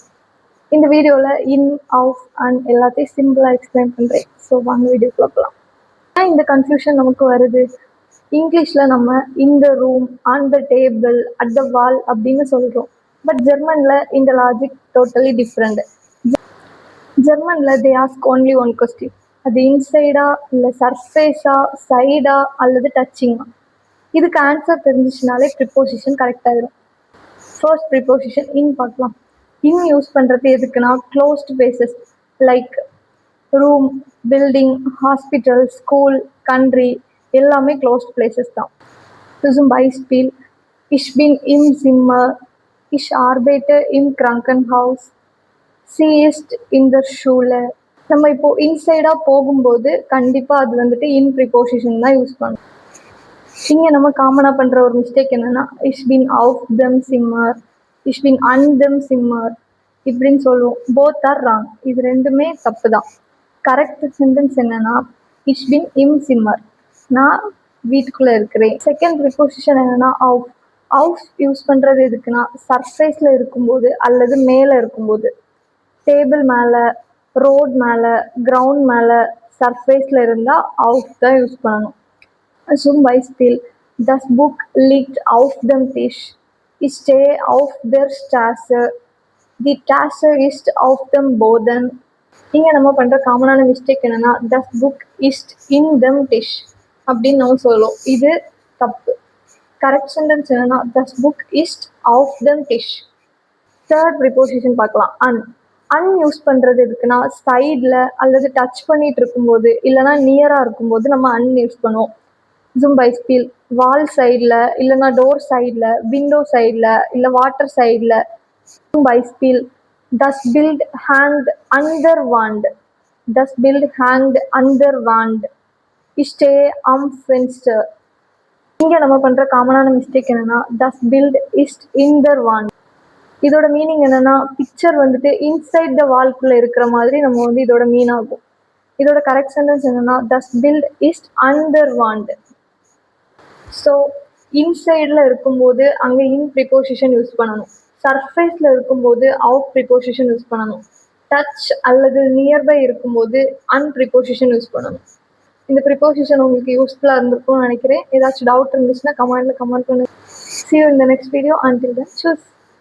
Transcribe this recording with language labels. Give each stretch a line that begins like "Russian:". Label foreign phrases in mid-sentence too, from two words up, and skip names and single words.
Tamil: இந்த வீடியோவில் இன் அவுட் அண்ட் எல்லாத்தையும் சிம்பிளாக எக்ஸ்பிளைன் பண்ணுறேன். ஸோ வாங்க வீடியோக்குள்ள போகலாம். ஏன் இந்த கன்ஃபியூஷன் நமக்கு வருது? இங்கிலீஷில் நம்ம இந்த
English: room, on the table, at the wall
Tamil: அப்படின்னு சொல்கிறோம்.
English: பட்
Tamil: ஜெர்மனில் இந்த
English: logic totally different. ஜெர்மனில் they ask only one question.
Tamil: அது இன்சைடா, இல்லை சர்ஃபேஸா, சைடா அல்லது டச்சிங்கா? இதுக்கு ஆன்சர் தெரிஞ்சிச்சுனாலே
English: preposition correct
Tamil: ஆயிடும்.
English: first preposition
Tamil: இன் பார்க்கலாம். இன் யூஸ் பண்ணுறது எதுக்குன்னா
English: closed places like room, building, hospital, school, country
Tamil: எல்லாமே
English: closed places
Tamil: தான்.
German: zum Beispiel, ich bin im Zimmer, ich arbeite im Krankenhaus, sie ist in der Schule.
Tamil: நம்ம இப்போ இன்சைடா போகும்போது கண்டிப்பா அது வந்துட்டு இன் ப்ரிப்போசிஷன் தான் யூஸ் பண்ணணும். இங்கே நம்ம காமனாக பண்ணுற ஒரு மிஸ்டேக் என்னன்னா
German: Ich bin auf dem Zimmer, Ich bin an dem Zimmer
Tamil: இப்படின்னு சொல்லுவோம்.
English: both are wrong.
Tamil: இது ரெண்டுமே தப்பு தான்.
English: correct sentence
Tamil: என்னன்னா
German: Ich bin im Zimmer,
Tamil: நான் வீட்டுக்குள்ளே இருக்கிறேன்.
English: second preposition
Tamil: என்னன்னா அவுட். அவுட் யூஸ் பண்ணுறது எதுக்குன்னா சர்ஃபேஸில் இருக்கும்போது அல்லது மேலே இருக்கும்போது. டேபிள் மேலே, ரோட் மேலே, கிரவுண்ட் மேலே, சர்ஃபேஸில் இருந்தால் அவுட் தான் யூஸ் பண்ணணும்.
German: zum Beispiel, das Buch liegt auf dem Tisch, ich stehe auf der Straße, die Tasche ist auf dem Boden.
Tamil: இங்கே நம்ம பண்ணுற
English: common mistake
Tamil: என்னன்னா
German: das Buch ist in dem Tisch
Tamil: அப்படின்னு நம்ம சொல்லுவோம். இது தப்பு.
English: correct sentence
Tamil: என்னன்னா
German: das Buch ist auf dem Tisch.
English: third preposition
Tamil: பார்க்கலாம். அன் யூஸ் பண்ணுறது எதுக்குன்னா சைடில் அல்லது டச் பண்ணிட்டு இருக்கும்போது இல்லைனா நியராக இருக்கும்போது நம்ம அன் யூஸ் பண்ணுவோம்.
German: zum Beispiel,
English: wall side இல்லைனா door side, window side, இல்லை water side.
German: zum Beispiel, das Bild hängt an der Wand, das Bild hängt an der Wand, ich stehe am Fenster.
Tamil: இங்கே நம்ம பண்ணுற
English: common mistake
Tamil: என்னன்னா
German: das Bild ist in der Wand.
Tamil: இதோட மீனிங் என்னன்னா பிக்சர் வந்துட்டு
English: inside the wall
Tamil: இருக்கிற மாதிரி நம்ம வந்து இதோட மீன் ஆகும். இதோட
English: correct sentence
Tamil: என்னன்னா
German: das Bild ist an der Wand.
Tamil: ஸோ இன்சைடில் இருக்கும்போது அங்கே இன் ப்ரிப்போசிஷன் யூஸ் பண்ணணும். சர்ஃபேஸில் இருக்கும்போது அவுட் ப்ரிப்போசிஷன் யூஸ் பண்ணணும். டச் அல்லது நியர்பை இருக்கும்போது அன் ப்ரிப்போசிஷன் யூஸ் பண்ணணும். இந்த ப்ரிப்போசிஷன் உங்களுக்கு யூஸ்ஃபுல்லாக இருந்திருக்கும்னு நினைக்கிறேன். ஏதாச்சும் டவுட் இருந்துச்சுன்னா கமெண்ட்டில் கமெண்ட் பண்ணுங்க.
English: See you in the next video. Until then, choose.